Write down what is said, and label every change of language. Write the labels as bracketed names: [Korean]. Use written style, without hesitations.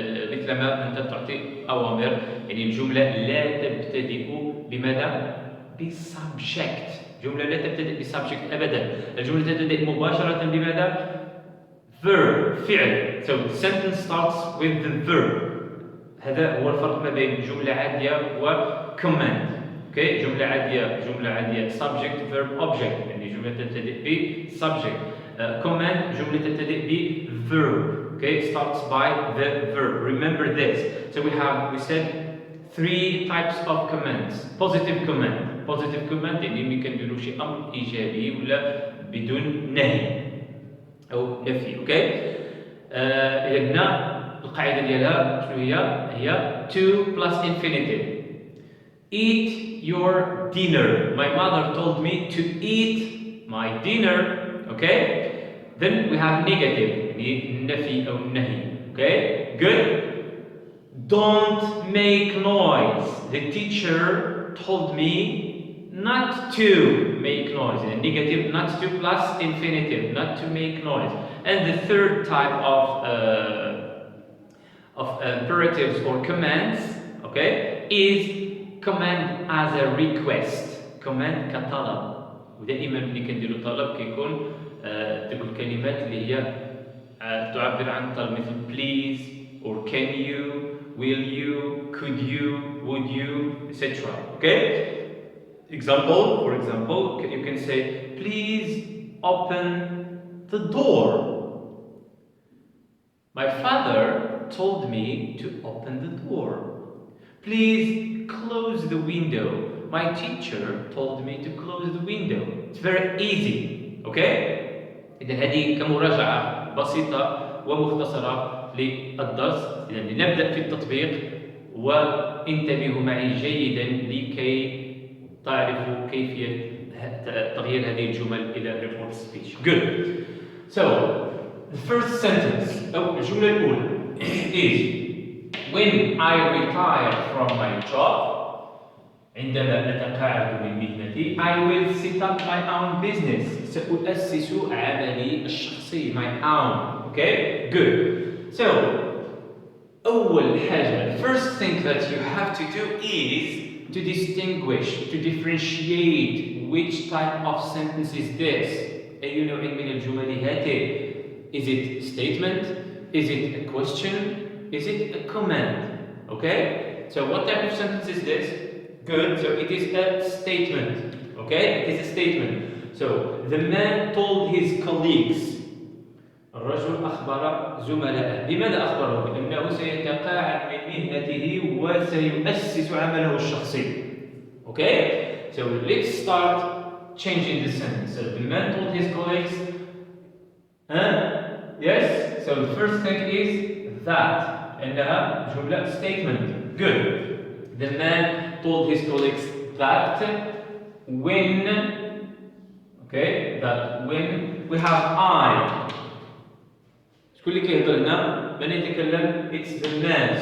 [Arabic] مثل ما أنت تعطي أوامر, يعني الجملة لا تبتدئ بماذا؟ بسبجكت. جملة لا تبتدئ بسبجكت أبدا. الجملة تبتدئ مباشرة بماذا؟ verb, فعل. [English] So the sentence starts with the verb. [Arabic] هذا هو الفرق ما بين جملة عادية و command. Okay, جملة عادية subject, verb, object. يعني جملة تبتدئ ب subject. Command جملة تبتدئ ب verb. [English] Okay, starts by the verb. Remember this. So we said three types of commands. Positive command. [Arabic] Positive command يعني ممكن نديرو شي أمر إيجابي ولا بدون نهي أو نفي. [English] Okay. [Arabic] إذا قلنا القاعدة ديالها شنو هي [English] to plus infinitive. Eat your dinner. My mother told me to eat my dinner. Okay. Then we have negative [Arabic] يعني نفي أو نهي. [English] Okay. Good. Don't make noise. The teacher told me not to make noise. And negative, not to plus infinitive, not to make noise. And the third type of imperatives or commands, okay, is command as a request. [Arabic] Command كطلب. ودائما اللي كنديروا طلب كيكون تلك الكلمات اللي هي تعبر عن طلب مثل [English] please or can you, will you, could you, would you, etc. Okay? For example, you can say, please open the door. My father told me to open the door. Please close the window. My teacher told me to close the window. It's very easy. Okay? [Arabic] إذا هذه كمراجعة بسيطة ومختصرة للدرس. إذا لنبدأ في التطبيق، وانتبهوا معي جيدا لكي تعرفوا كيفية تغيير هذه الجمل إلى report speech. [English] Good. So, the first sentence [Arabic] أو الجملة الأولى [English] is when I retire from my job. [Arabic] عندما أتقاعد من مهنتي [English] I will set up my own business. [Arabic] سأؤسس عملي الشخصي. [English] My own. Okay? Good. So, [Arabic] أول حاجة, [English] the first thing that you have to do is to distinguish, to differentiate which type of sentence is this. [Arabic] أي نوع من الجمل هذه? [English] Is it statement? Is it a question? Is it a comment? Okay? So what type of sentence is this? Good. So it is a statement. Okay? It is a statement. So the man told his colleagues. [Arabic] الرجل أخبر زملائه. لماذا أخبره؟ لأنه سيتقاعد من مهنته وسيؤسس عمله الشخصي. [English] Okay? So let's start changing the sentence. So the man told his colleagues. Yes? So the first thing is that. [Arabic] إنها جملة statement. [English] Good. The man told his colleagues that when. Okay? That when we have I. [Arabic] شكون اللي كيهضر هنا؟ من يتكلم؟ [English] It's the man.